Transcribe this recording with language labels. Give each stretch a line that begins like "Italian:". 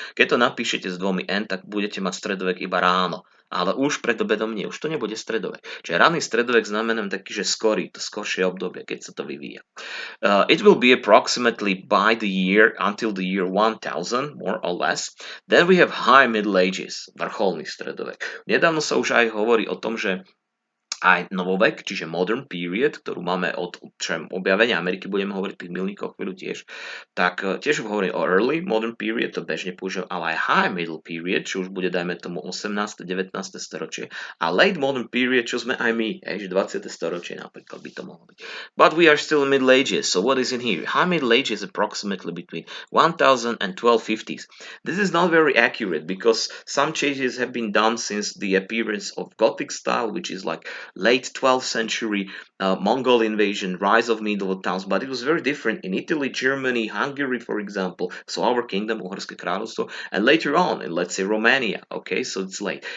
Slovak: Keď to napíšete s dvomi N, tak budete mať stredovek iba ráno. Ale už pred obedom nie, už to nebude stredovek. Čiže ranný stredovek znamená taký, že skorý, to skoršie obdobie, keď sa to vyvíja.
English: It will be approximately by the year until the year 1000, more or less. Then we have high Middle Ages,
Slovak: vrcholný stredovek. Nedávno sa už aj hovorí o tom, že aj novovek, čiže
English: modern period,
Slovak: ktorú máme od objavenia Ameriky, budeme hovoriť o tých milníkoch chvíľu tiež, tak tiež hovorím o
English: early modern period,
Slovak: to bežne používam, ale aj
English: high middle period,
Slovak: čo už bude, dajme tomu, 18. 19. storočie, a
English: late modern period,
Slovak: čo sme aj my, že 20. storočie napríklad by to mohlo byť.
English: But we are still in Middle Ages, so what is in here? High Middle Ages approximately between 1000 and 1250s. This is not very accurate because some changes have been done since the appearance of Gothic style, which is like late 12th century, Mongol invasion, rise of medieval towns, but it was very different in Italy, Germany, Hungary, for example, so our kingdom, Uhorské kráľovstvo, and later on in, let's say, Romania, okay, so it's late.